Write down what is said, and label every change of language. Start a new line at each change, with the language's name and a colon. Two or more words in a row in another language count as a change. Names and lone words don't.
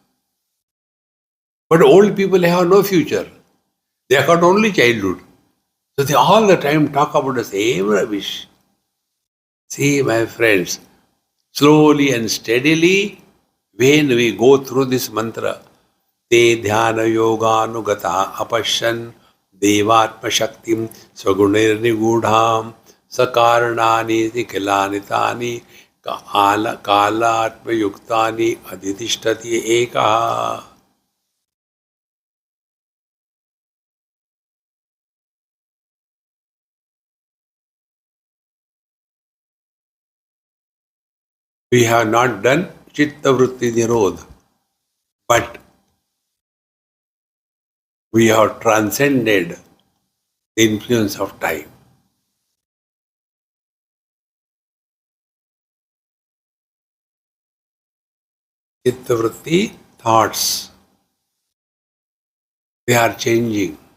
English: But old people have no future. They have got only childhood. So they all the time talk about the same rubbish. See, my friends, slowly and steadily, when we go through this mantra,
Sanskrit: ते ध्यान योगानुगता अपश्यन् देवात्म शक्तिं स्वगुणैर् निगूढाम् सकारणानि तिखिलानितानि कालात्म युक्तानि अधितिष्ठति एकः.
English: We have not done
Sanskrit: चित्त वृत्ति निरोध,
English: but we have transcended the influence of time.
Sanskrit: चित्त वृत्ति
English: thoughts, they are changing.